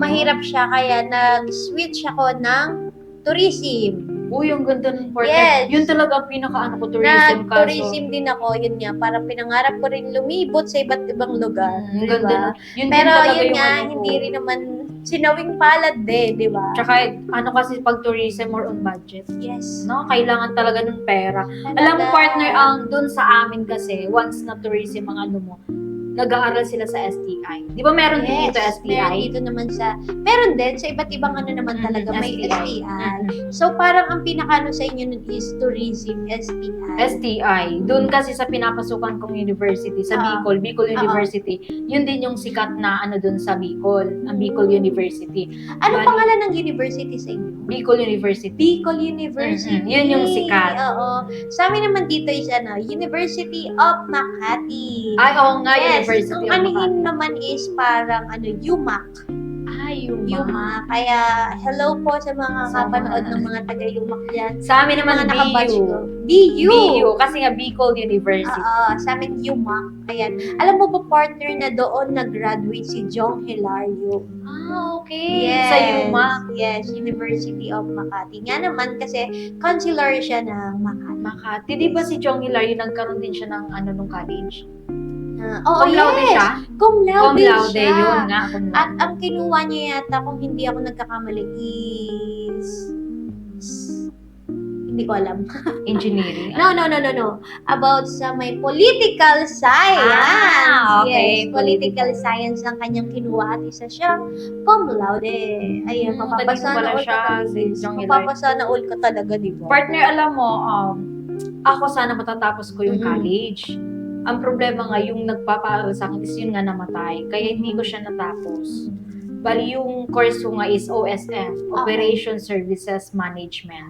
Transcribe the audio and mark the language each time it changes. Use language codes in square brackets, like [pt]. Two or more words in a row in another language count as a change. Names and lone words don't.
[tl] Mahirap siya, kaya nag-switch ako ng tourism. Uy, ang ganda nun, partner. Yes. Yun talaga ang pinaka-ano ko, tourism. Tourism din ako, yun nga, parang pinangarap ko rin lumibot sa iba't ibang lugar. Ang diba? ganda nun. Yun Pero din talaga yun yung nga, ano ko. hindi rin naman sinawing palad di ba? Tsaka, ano kasi pag tourism, [en] more on budget. [tl] Yes. No, kailangan talaga ng pera. Talaga. Alam mo, partner, ang dun sa amin kasi, once na tourism ang ano mo, nag-aaral sila sa STI. Di ba meron din dito Meron STI? dito naman meron din sa iba't ibang ano naman talaga, may STI. Mhm. So, parang ang pinakano sa inyo nun is tourism, STI. STI. Doon kasi sa pinapasukan kong university, sa Bicol University, yun din yung sikat na ano doon sa Bicol, ang Bicol University. Anong Bali- pangalan ng university sa inyo? Bicol University. Bicol University. Yun yung sikat. Oo. Sa amin naman dito is University of Makati. Ay, oo nga, Yes, University ang of anihin Makati. naman is parang UMAC. Ay, UMAC. Kaya hello po sa mga Sa kapanood mga- ng mga taga-UMAC dyan. Sa amin naman, Mga nakabatch BU. ko. BU. BU. Kasi nga, Bicol University. Oo, sa amin UMAC. Ayan. Alam mo ba, partner, na doon nag-graduate si Jong Hilario? Ah, okay. Yes. Sa UMAC. Yes, University of Makati. Nga naman kasi consular siya ng Makati. Makati. Di ba si Jong Hilario nagkaroon din siya ng ano nung college? Oo, [la] Cum laude [tl] yes. siya? [la] Cum laude Cum laude, [tl] siya. yun nga. [la] Cum laude. [tl] At ang kinuha niya yata, kung hindi ako nagkakamali, is... Hindi ko alam. Engineering. No. About sa may [en] political science. [tl] Ah, okay. Yes, [en] political science [tl] ang kanyang kinuha at isa siyang [la] cum laude. [tl] Ayan, mapapasa talino pala na all siya, ka talaga. si Jong Hilario. Mapapasa na all ka talaga, di ba? Partner, alam mo, ako sana matatapos ko yung Mhm. college. Ang problema nga, yung nagpapaaral sa akin is yun nga namatay. Kaya hindi ko siya natapos. Bali, yung course ko nga is OSM, Operation Services Management.